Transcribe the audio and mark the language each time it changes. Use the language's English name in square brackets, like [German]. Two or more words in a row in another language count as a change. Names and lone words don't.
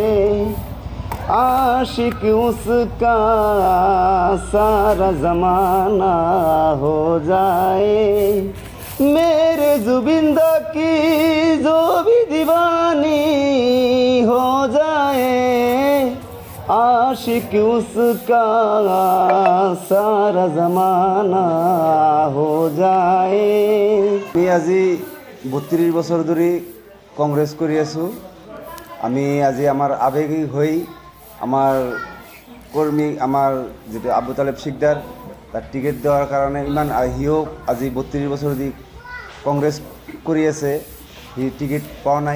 [Hindi] आशिक उसका सारा ज़माना हो जाए, मेरे जुबिंदा की जो भी दीवानी हो जाए, आशिक उसका सारा ज़माना हो जाए। [Assamese] আমি আজি 32 বছৰ ধৰি কংগ্ৰেছ কৰি আছোঁ। আমি আজি আমাৰ আবেগিক হৈ আমাৰ কৰ্মী আমাৰ যেটো আবু তালেব শিকদাৰ তাক টিকেট [Bangla] দেওয়ার কারণে [Assamese] ইমান আহিও আজি 32 বছর দি কংগ্রেস কৰি আছে, সি টিকেট পাওয়া নাই।